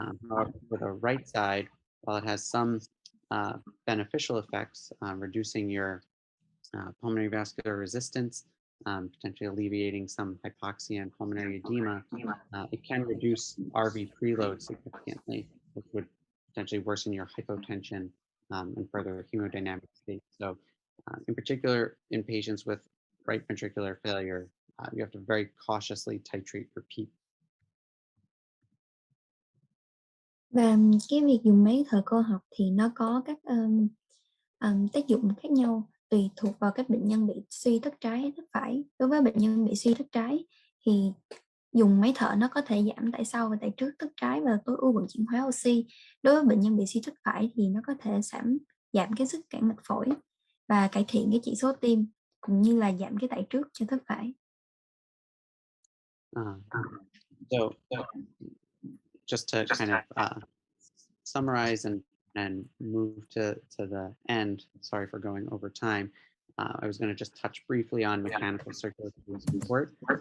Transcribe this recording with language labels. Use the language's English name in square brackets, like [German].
[English] However, for the right side, while it has some beneficial effects, reducing your pulmonary vascular resistance, potentially alleviating some hypoxia and pulmonary edema, it can reduce RV preload significantly, which would potentially worsen your hypotension and further hemodynamic state. So, in particular, in patients with right ventricular failure, you have to very cautiously titrate your PEEP. [Vietnamese] Và cái việc dùng máy thở cơ học thì nó có các tác dụng khác nhau tùy thuộc vào các bệnh nhân bị suy thất trái hay thất phải. Đối với bệnh nhân bị suy thất trái thì dùng máy thở nó có thể giảm tại sau và tại trước thất trái và tối ưu vận chuyển hóa oxy. Đối với bệnh nhân bị suy thất phải thì nó có thể giảm cái sức cản mạch phổi và cải thiện cái chỉ số tim, cũng như là giảm cái tại trước cho thất phải. [English] So just to kind of summarize and move to the end, sorry for going over time. I was going to just touch briefly on mechanical circulatory support.